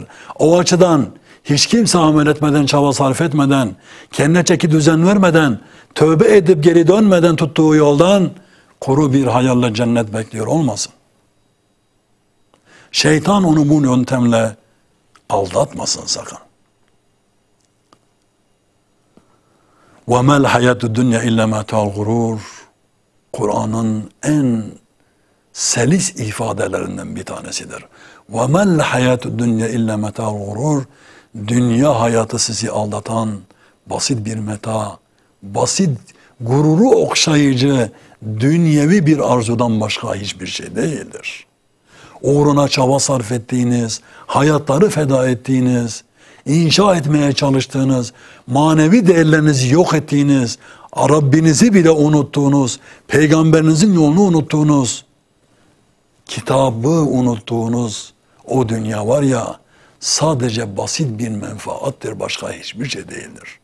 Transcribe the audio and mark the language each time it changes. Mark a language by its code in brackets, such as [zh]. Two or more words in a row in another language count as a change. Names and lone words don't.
[tr] O açıdan hiç kimse amel etmeden, çaba sarf etmeden, kendine çeki düzen vermeden, tövbe edip geri dönmeden tuttuğu yoldan kuru bir hayalle cennet bekliyor olmasın. Şeytan onu bu yöntemle aldatmasın sakın. [ar] وَمَا الْحَيَاتُ الدُّنْيَا اِلَّا مَتَاعُ الْغُرُورِ [tr] Kur'an'ın en selis ifadelerinden bir tanesidir. [ar] وَمَا الْحَيَاتُ الدُّنْيَا اِلَّا مَتَاعُ الْغُرُورِ [tr] Dünya hayatı sizi aldatan basit bir meta, basit, gururu okşayıcı, dünyevi bir arzudan başka hiçbir şey değildir. Uğruna çaba sarf ettiğiniz, hayatları feda ettiğiniz, inşa etmeye çalıştığınız, manevi değerlerinizi yok ettiğiniz, Rabbinizi bile unuttuğunuz, peygamberinizin yolunu unuttuğunuz, kitabı unuttuğunuz o dünya var ya, sadece basit bir menfaattır, başka hiçbir şey değildir.